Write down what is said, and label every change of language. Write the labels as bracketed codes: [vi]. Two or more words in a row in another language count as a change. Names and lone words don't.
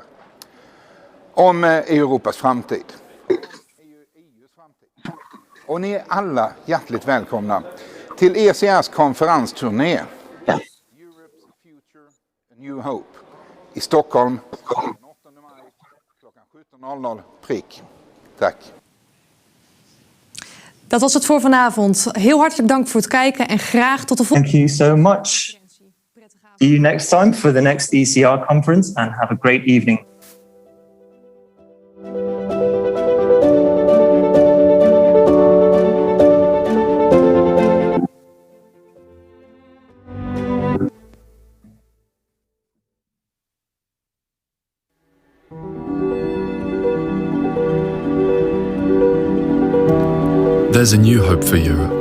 [sv] Om Europas framtid. EUs framtid. Och ni är alla hjärtligt välkomna till ECRs konferensturné Europe's Future, A New Hope i Stockholm den 8 maj klockan 17.00 prick. Tack. [nl] Dat was het voor vanavond. Heel hartelijk dank voor het kijken en graag tot de volgende. [en] Thank you so much. See you next time for the next ECR conference and have a great evening. There's a new hope for Europe.